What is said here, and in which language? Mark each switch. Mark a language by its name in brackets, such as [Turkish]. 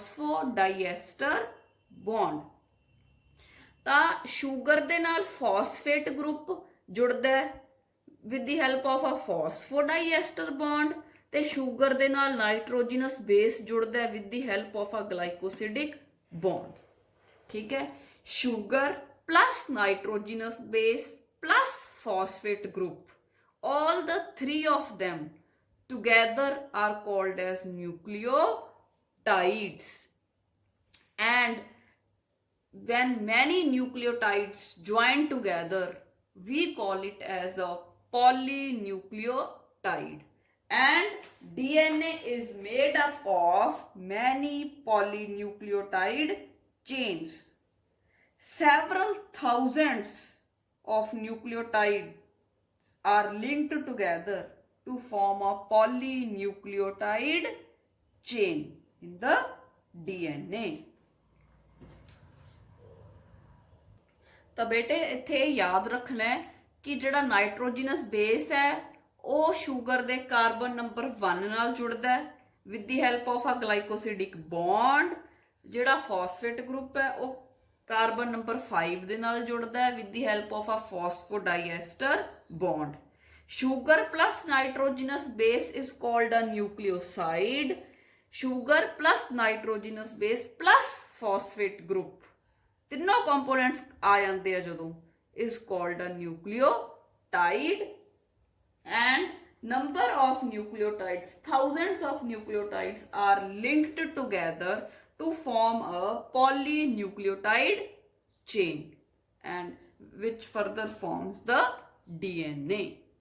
[Punjabi] phosphodiester bond। ਤਾਂ sugar ਦੇ ਨਾਲ ਫਾਸਫੇਟ ਗਰੁੱਪ ਜੁੜਦਾ ਹੈ [English] with the help of a phosphodiester bond [Punjabi] ਤੇ ਸ਼ੂਗਰ ਦੇ ਨਾਲ ਨਾਈਟ੍ਰੋਜਨਸ ਬੇਸ ਜੁੜਦਾ ਹੈ [English] with the help of a glycosidic bond, [Punjabi] ਠੀਕ ਹੈ। [English] Sugar plus nitrogenous base plus phosphate group, all the 3 of them together are called as nucleotides. And when many nucleotides join together we call it as a polynucleotide. And DNA is made up of many polynucleotide chains. Several thousands of nucleotides are linked together to form a polynucleotide chain in the DNA. [Punjabi] ਤਾਂ ਬੇਟੇ ਇੱਥੇ ਯਾਦ ਰੱਖਣਾ ਹੈ ਕਿ ਜਿਹੜਾ nitrogenous base ਹੈ ਉਹ ਸ਼ੂਗਰ ਦੇ ਕਾਰਬਨ ਨੰਬਰ 1 ਨਾਲ ਜੁੜਦਾ ਹੈ [English] with the help of a glycosidic bond। [Punjabi] ਜਿਹੜਾ ਫਾਸਫੇਟ ਗਰੁੱਪ ਹੈ ਉਹ ਕਾਰਬਨ ਨੰਬਰ 5 ਦੇ ਨਾਲ ਜੁੜਦਾ ਹੈ [English] with the help of a phosphodiester bond। Sugar plus nitrogenous base is called a nucleoside। Sugar plus nitrogenous base plus phosphate group [Punjabi] ਤਿੰਨੋਂ components ਆ ਜਾਂਦੇ ਆ ਜਦੋਂ [English] is called a nucleotide। and number of nucleotides, thousands of nucleotides are linked together to form a polynucleotide chain and which further forms the DNA.